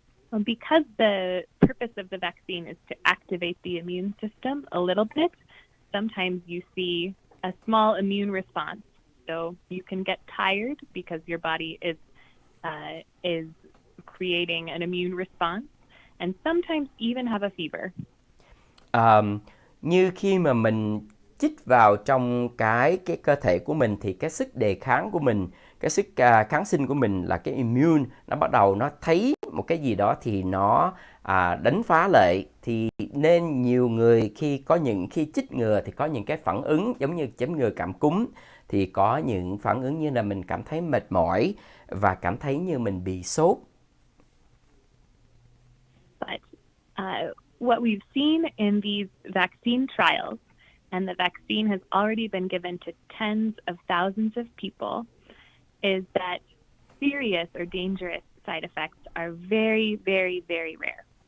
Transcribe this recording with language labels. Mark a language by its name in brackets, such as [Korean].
[English] Well, because the purpose of the vaccine is to activate the immune system a little bit, sometimes you see a small immune response. So you can get tired because your body is creating an immune response, and sometimes even have a fever. [Vietnamese] Như khi mà mình chích vào trong cái cơ thể của mình thì cái sức đề kháng của mình, cái sức kháng sinh của mình là cái immune, nó bắt đầu nó thấy một cái gì đó thì nó đánh phá lại. Thì nên nhiều người khi chích ngừa thì có những cái phản ứng giống như chích ngừa cảm cúm, thì có những phản ứng như là mình cảm thấy mệt mỏi và cảm thấy như mình bị sốt. [English] But what we've seen in these vaccine trials, and the vaccine has already been given to tens of thousands of people, is that serious or dangerous side effects are very, very, very rare.